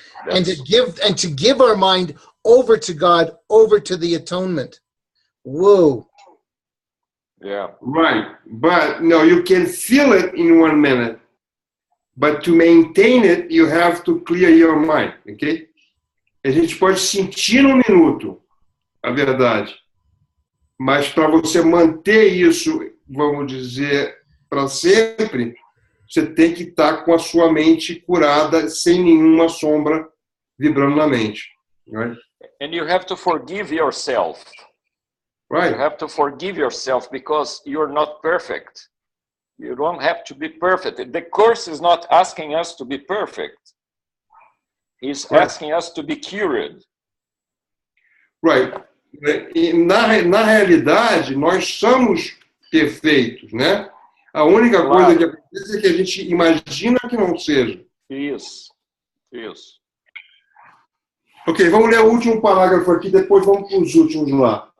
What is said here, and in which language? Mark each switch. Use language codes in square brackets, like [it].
[en] And to give our mind over to God, over to the atonement. Whoa. Yeah. Right. But no, you can feel it in 1 minute. But to maintain it, you have to clear your mind, ok? [pt] A gente pode sentir num minuto, a verdade. Mas para você manter isso, vamos dizer, para sempre, você tem que estar com a sua mente curada, sem nenhuma sombra vibrando na mente. [en] Right? And you have to forgive yourself. Right. You have to forgive yourself because you're not perfect. You don't have to be perfect. The Course is not asking us to be perfect. He's asking us to be cured. Right. [pt] E na realidade, nós somos perfeitos, né? A única coisa que acontece é que a gente imagina que não seja. Isso. Isso. Ok, vamos ler o último parágrafo aqui, depois vamos para os últimos lá.